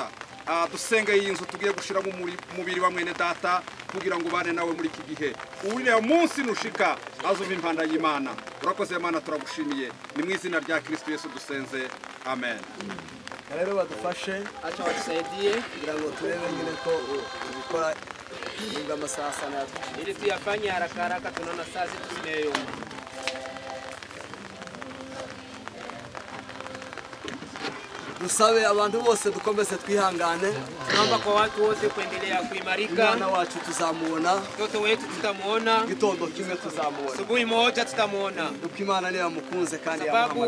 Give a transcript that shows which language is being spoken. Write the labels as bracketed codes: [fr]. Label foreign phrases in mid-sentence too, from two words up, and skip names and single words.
[rw] Dusenge iyi nzu tugiye gushira mu mubiri wa mwene data kugira ngo bane nawe muri iki gihe. Uriya munsi nushika azumva impanda y'Imana. Urakoze Imana, turagushimiye. Ni mu izina rya Kristo Yesu dusenze. Amen. Rero badufashe, [sw] acha watusaidie [rw] kugira ngo turebe nyine ko ubikora inga [sw] masaha sana ili tuyafanye haraka haraka, tunaona saa zetu zimeyoma. [rw] Dusabe abantu bose dukomeze twihangane. [sw] Tunaomba kwa watu wote kuendelea kuimarika. [rw] Mwana wacu tuzamuona. [sw] Mtoto wetu tutamuona. [rw] Gitondo kimwe tuzamuona. [sw] Asubuhi moja tutamuona. [rw] Kuko Imana niyo yamukunze kandi yamuhamagaye.